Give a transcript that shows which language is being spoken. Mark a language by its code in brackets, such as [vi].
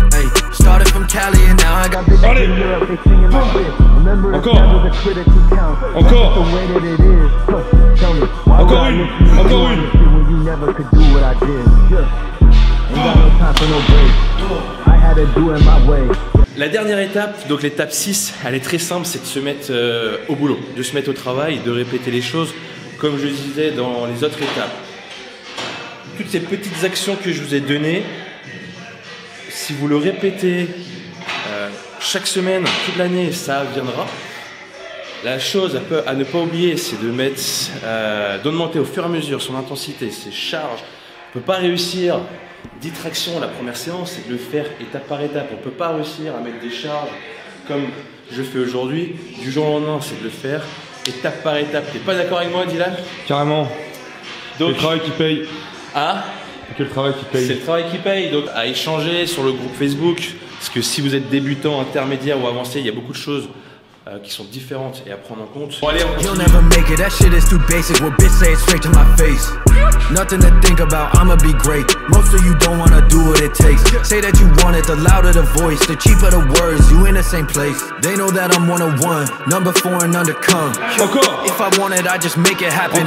[en] Hey, started from Cali and now I got bitches in Europe. They singing my shit. Remember it's never the critic who counts. That's the way that it is. Tell me, why would I listen to you on this shit when you never could do what I did? Ain't got no time for no break. I had to do it my way. [fr] La dernière étape, donc l'étape 6, elle est très simple, c'est de se mettre au boulot, de se mettre au travail, de répéter les choses comme je disais dans les autres étapes. Toutes ces petites actions que je vous ai données, si vous le répétez chaque semaine, toute l'année, ça viendra. La chose à ne pas oublier, c'est de mettre, d'augmenter au fur et à mesure son intensité, ses charges. On ne peut pas réussir 10 tractions la première séance, c'est de le faire étape par étape. On ne peut pas réussir à mettre des charges comme je fais aujourd'hui, du jour au lendemain, c'est de le faire étape par étape. T'es pas d'accord avec moi, Dylan? Carrément. Donc, le travail qui paye. Ah, que le travail qui paye. C'est le travail qui paye. Donc à échanger sur le groupe Facebook, parce que si vous êtes débutant, intermédiaire ou avancé, il y a beaucoup de choses qui sont différentes et à prendre en compte. Bon, allez, on continue. [en] You'll never make it, that shit is too basic. What bitch say it straight to my face. Nothing to think about, I'ma be great. Most of you don't wanna do what it takes. Say that you want it, the louder the voice, the cheaper the words, you in the same place. They know that I'm 101, number 4 and undercome. If I want it, I just make it happen.